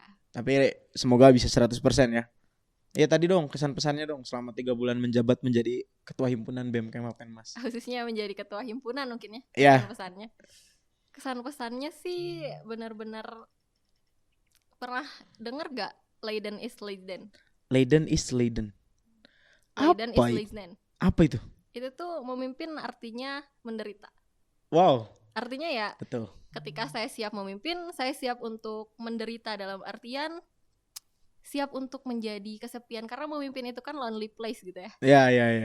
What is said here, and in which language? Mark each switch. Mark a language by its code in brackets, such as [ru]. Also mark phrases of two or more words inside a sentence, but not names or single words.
[id] Tapi semoga bisa 100% ya. Ya tadi dong kesan pesannya dong selama 3 bulan menjabat menjadi ketua himpunan BEM Kema Penmas. Khususnya menjadi ketua himpunan mungkin ya. Iya. Kesan-pesannya. Kesan-pesannya sih benar-benar pernah dengar gak [nl] Leiden is Leiden? Leiden is Leiden. Leiden [id] Apa [nl] is [id] itu? [nl] Leiden. [id] Apa itu? Itu tuh memimpin artinya menderita. Wow, Artinya ya betul. ketika saya siap memimpin, saya siap untuk menderita dalam artian siap untuk menjadi kesepian, karena memimpin itu kan [en] lonely place [id] gitu ya. Ya.